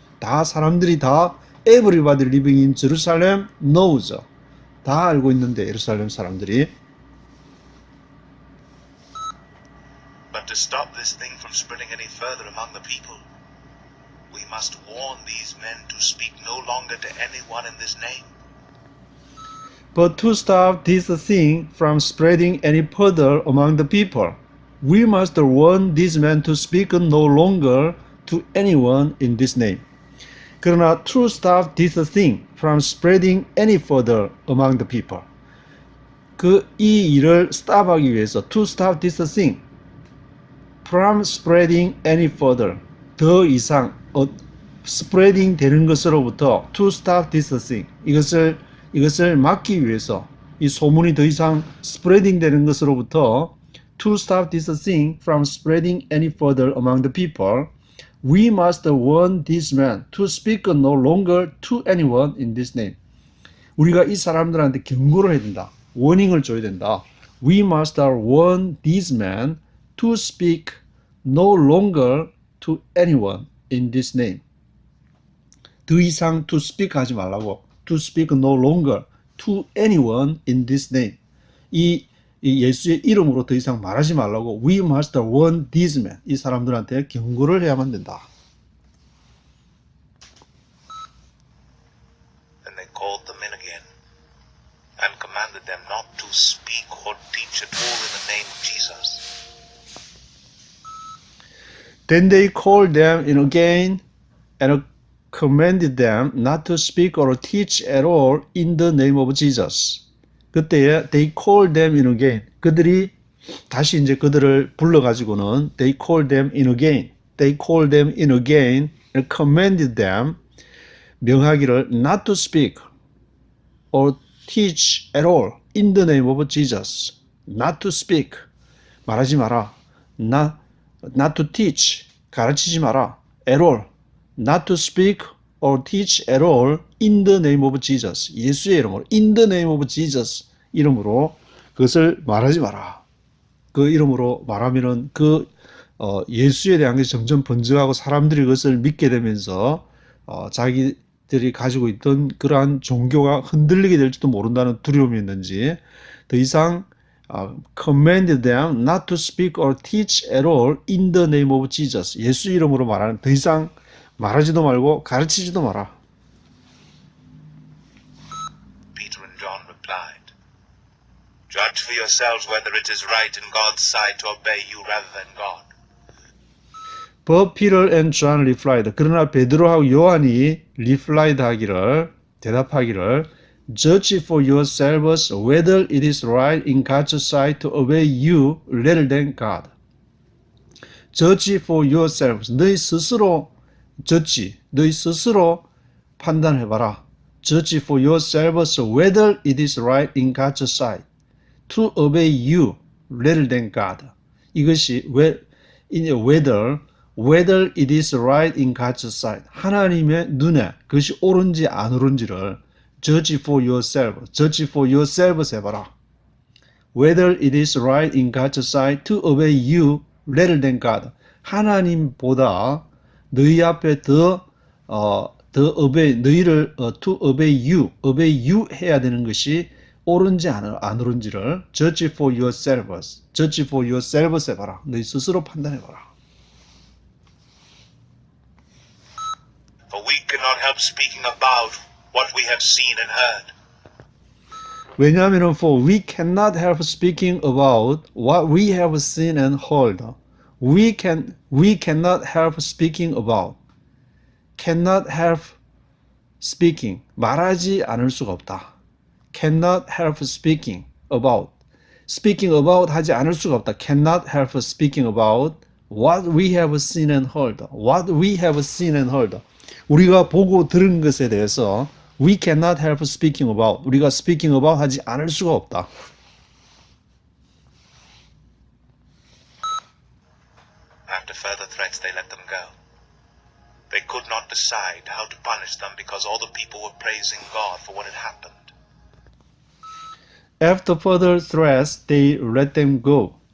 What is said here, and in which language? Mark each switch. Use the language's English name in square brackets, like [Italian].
[Korean] 다 사람들이 다 [English] everybody living in Jerusalem knows. [Korean] 다 알고 있는데 예루살렘 사람들이. [English] But to stop this thing from spreading any further among the people, we must warn these men to speak no longer to anyone in this name. But to stop this thing from spreading any further among the people, we must warn these men to speak no longer to anyone in this name. [Korean] 그러나 [English] to stop this thing from spreading any further among the people. [Korean] 이 일을 [English] stop하기 [Korean] 위해서 [English] to stop this thing from spreading any further [Korean] 더 이상 [English] spreading [Korean] 되는 것으로부터 [English] to stop this thing [Korean] 이것을 막기 위해서 이 소문이 더 이상 스프레딩 되는 것으로부터 [English] to stop this thing from spreading any further among the people, we must warn this man to speak no longer to anyone in this name. [Korean] 우리가 이 사람들한테 경고를 해야 된다. 워닝을 줘야 된다. [English] We must warn this man to speak no longer to anyone in this name. [Korean] 더 이상 [English] to speak [Korean] 하지 말라고. [English] To speak no longer to anyone in this name. [Korean] 이 예수의 이름으로 더 이상 말하지 말라고. [English] We must warn this man. [Korean] 이 사람들한테 경고를 해야만 된다. [English] Then they called them in again and commanded them not to speak or teach at all in the name of Jesus. Then they called them in again and commanded them not to speak or teach at all in the name of Jesus. [Korean] 그때에 [English] they called them in again. [Korean] 그들이 다시 이제 그들을 불러가지고는 [English] they called them in again. They called them in again and commanded them [Korean] 명하기를 [English] not to speak or teach at all in the name of Jesus. Not to speak. [Korean] 말하지 마라. [English] Not to teach. [Korean] 가르치지 마라. [English] At all. Not to speak or teach at all in the name of Jesus. [Korean] 예수의 이름으로. [English] In the name of Jesus. [Korean] 이름으로 그것을 말하지 마라. 그 이름으로 말하면은 예수에 대한 것이 점점 번져가고 사람들이 그것을 믿게 되면서 자기들이 가지고 있던 그러한 종교가 흔들리게 될지도 모른다는 두려움이 있는지 더 이상 [English] command them not to speak or teach at all in the name of Jesus. [Korean] 예수 이름으로 말하는 더 이상 말하지도 말고 가르치지도 마라. [English] Peter and John replied, Judge for yourselves whether it is right in God's sight to obey you rather than God. But Peter and John replied. [Korean] 그러나 베드로하고 요한이 [English] replied [Korean] 하기를 대답하기를 [English] Judge for yourselves whether it is right in God's sight to obey you rather than God. Judge for yourselves. [Korean] 너희 스스로 너희 스스로 판단해봐라. [English] Judge for yourselves whether it is right in God's sight to obey you rather than God. [Korean] 이것이 [English] whether it is right in God's sight. [Korean] 하나님의 눈에 그것이 옳은지 안 옳은지를 [English] judge for yourselves [Korean] 해봐라. [English] Whether it is right in God's sight to obey you rather than God. [Korean] 하나님보다 너희 앞에 더 obey, 너희를 [English] to obey you [Korean] 해야 되는 것이 옳은지 안 옳은지를 [English] judge for yourselves [Korean] 해봐라. 너희 스스로 판단해봐라. [English] For we cannot help speaking about what we have seen and heard. [Korean] 왜냐하면 [English] for we cannot help speaking about what we have seen and heard. We cannot help speaking about. Cannot help speaking. [Korean] 말하지 않을 수가 없다. [English] Cannot help speaking about. Speaking about [Korean] 하지 않을 수가 없다. [English] Cannot help speaking about what we have seen and heard. What we have seen and heard. [Korean] 우리가 보고 들은 것에 대해서 [English] we cannot help speaking about. [Korean] 우리가 [English] speaking about [Korean] 하지 않을 수가 없다. [English] After further threats, they let them go. They could not decide how to punish them because all the people were praising God for what had happened. After further threats, they let them go.